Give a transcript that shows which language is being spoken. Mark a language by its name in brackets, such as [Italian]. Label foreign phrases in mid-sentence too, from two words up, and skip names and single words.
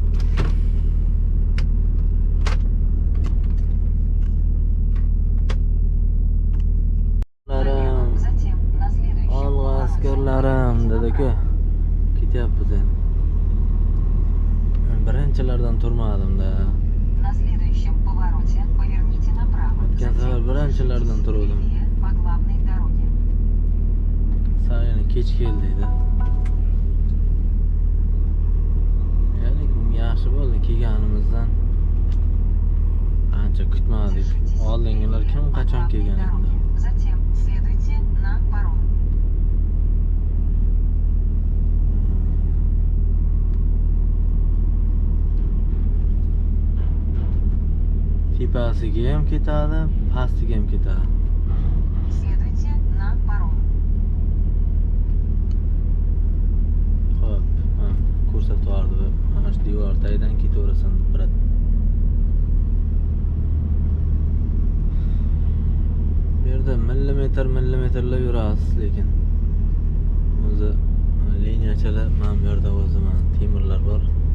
[Uzbek] Olg'a askarlarim dedi-ku. Ketyapmiz endi. Birinchilardan turmadim-da. [Russian] На следующем повороте поверните направо. [Uzbek] O'tgan safar birinchilardan turdim. [Russian] По главной дороге. [Uzbek] Sayini kech keldi edi. Ya'ni yaxshi bo'ldi kelganimizdan. Ancha kutmadik. Oldingilar kim qachon kelgan endi? [Russian] Затем следуйте на паром. [Uzbek] Tepasiga ham ketadi, pastiga ham ketadi. [Russian] Следуйте на паром. [Uzbek] Xo'p, ko'rsatib yubordi. Mana shu devor tagidan ketaverasan deb turadi. Bu yerda millimetrlab yurasiz, lekin o'zi liniyachalar mana bu yerda o'zi mana temirlar bor.